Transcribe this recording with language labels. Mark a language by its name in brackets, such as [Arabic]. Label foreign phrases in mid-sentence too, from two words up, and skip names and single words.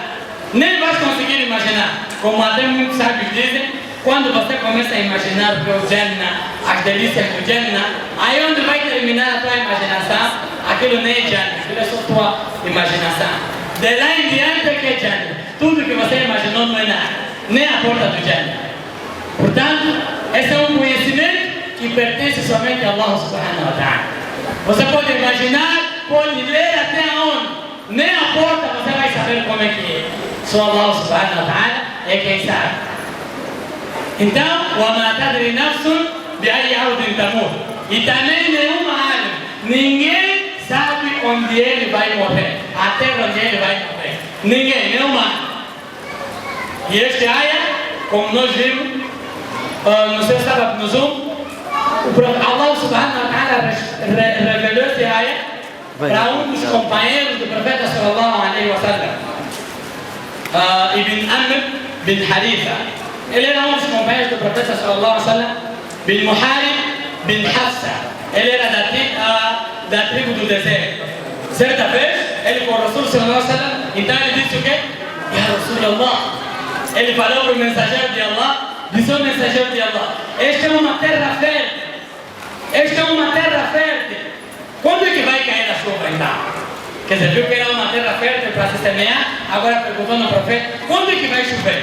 [Portuguese] Nem vai conseguir imaginar. Como até muitos sábios dizem, quando você começa a imaginar o que é o Jannah, as delícias do Jannah, aí onde vai terminar a tua imaginação, aquilo nem é Jannah, aquilo é só tua imaginação. De lá em diante é que é Jannah. Tudo que você imaginou não é nada, nem a porta do Jannah. Portanto, esse é um conhecimento que pertence somente a Allah [Arabic] سبحانه وتعالى. [Portuguese] Você pode imaginar, pode ler até onde, nem a porta você vai saber como é que é. Só Allah [Arabic] سبحانه وتعالى [Portuguese] é quem sabe. Então, [Arabic] وَمَا تَدْرِ نَفْسٌ بِأَيِّ أَرْضٍ تَمُوتُ. [Portuguese] E também nenhuma alma, ninguém sabe onde ele vai morrer, até onde ele vai morrer. Ninguém, nenhuma alma. E este ayah, como nós vimos, no seu sábado no Zoom, Allah [Arabic] سبحانه وتعالى [Portuguese] revelou esse ayah para um dos companheiros do profeta [Arabic] صلى الله عليه وسلم, [Portuguese] Ibn Amr bin Haritha. Ele era um dos companheiros do profeta [Arabic] صلى الله عليه وسلم, [Portuguese] bin Muharib bin Hafsa. Ele era da tribo do deserto. Certa vez, ele com o [Arabic] رسول صلى الله عليه وسلم, [Portuguese] então ele disse o quê? [Arabic] يا رسول الله. [Portuguese] Ele falou para o mensageiro de Allah, disse ao mensageiro de Allah: esta é uma terra fértil. Esta é uma terra fértil. Quando é que vai cair a chuva então? Quer dizer, viu que era uma terra fértil para se semear, agora perguntou no profeta: quando é que vai chover?